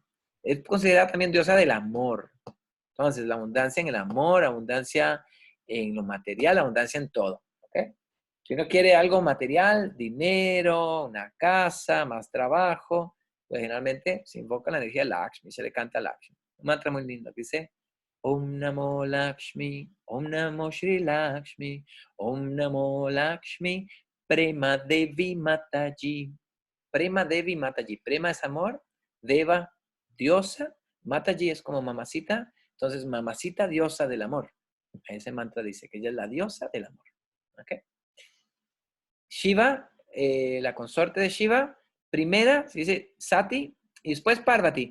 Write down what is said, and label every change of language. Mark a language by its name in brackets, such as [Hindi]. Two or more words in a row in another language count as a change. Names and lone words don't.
[Spanish] Es considerada también diosa del amor. Entonces, la abundancia en el amor, abundancia en lo material, abundancia en todo. ¿Ok? Si uno quiere algo material, dinero, una casa, más trabajo, pues generalmente se invoca la energía Lakshmi, se le canta Lakshmi. Un mantra muy lindo que dice: [Sanskrit] ॐ नमो लक्ष्मी ॐ नमो श्री लक्ष्मी ॐ नमो लक्ष्मी प्रेम देवी माताजी. प्रेम देवी माताजी. [Spanish] Prema es amor, Deva, diosa, Mataji es como mamacita, entonces mamacita diosa del amor. Ese mantra dice que ella es la diosa del amor. ¿Ok? Shiva, la consorte de Shiva, primera se dice Sati y después Parvati.